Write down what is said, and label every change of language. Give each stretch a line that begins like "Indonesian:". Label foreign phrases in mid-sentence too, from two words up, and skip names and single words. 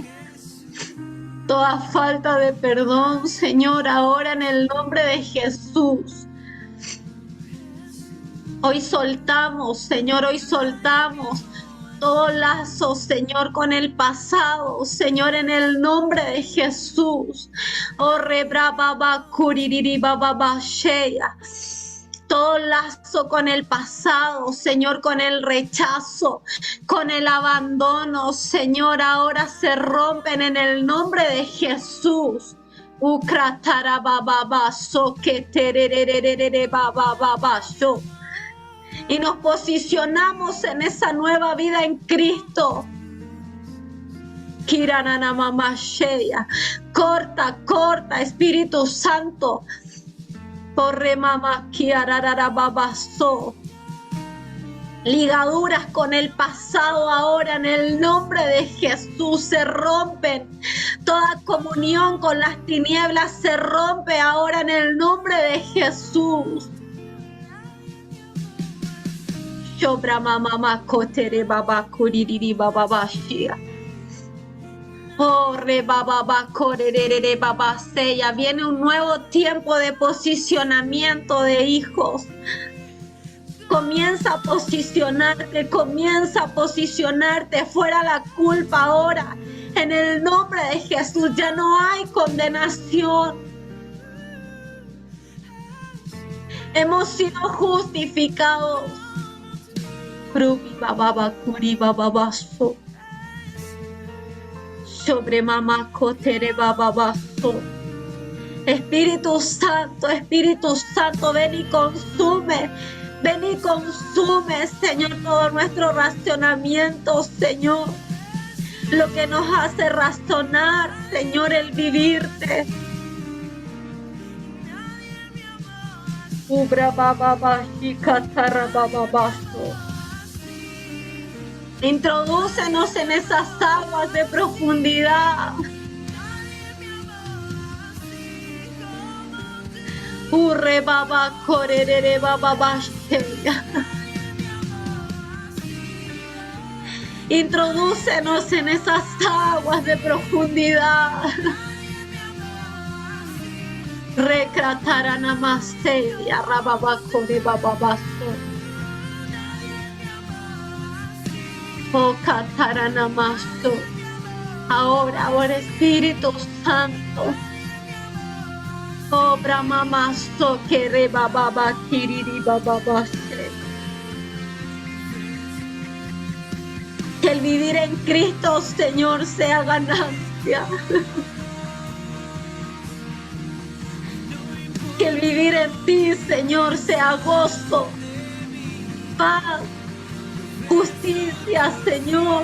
Spanish: Toda falta de perdón, Señor, ahora en el nombre de Jesús. Hoy soltamos, Señor, hoy soltamos todo lazo, Señor, con el pasado, Señor, en el nombre de Jesús. Oh, rebrababa, kuririri, bababa, sheya. Todo lazo con el pasado, Señor, con el rechazo, con el abandono, Señor, ahora se rompen en el nombre de Jesús. Ukratara bababa, so que tererere bababa, so. Y nos posicionamos en esa nueva vida en Cristo. Kiranana mamá sheya. Corta, Espíritu Santo. Porre mamá kiararara babaso. Ligaduras con el pasado ahora en el nombre de Jesús se rompen. Toda comunión con las tinieblas se rompe ahora en el nombre de Jesús. Shobra mamá kotere baba kuririri baba bashia. Oh, re baba ba corerere baba sella. Viene un nuevo tiempo de posicionamiento de hijos. Comienza a posicionarte fuera la culpa ahora. En el nombre de Jesús ya no hay condenación. Hemos sido justificados. Rubi baba ba curi baba baso. Sobre mamá cotere baba baso. Espíritu Santo, ven y consume. Ven y consume, Señor, todo nuestro racionamiento, Señor. Lo que nos hace razonar, Señor, el vivirte. Ubra baba bashi katara baba baso. Introdúcenos en esas aguas de profundidad. Urre baba corerere baba basheya. Introdúcenos en esas aguas de profundidad. Recratarana maseya rababa kore baba baso. Oh catarana maso. Ahora Espíritu Santo. Obra mamá so que re baba ba kiriri baba bashe. Que el vivir en Cristo, Señor, sea ganancia. Que el vivir en ti, Señor, sea gozo, paz, justicia, Señor.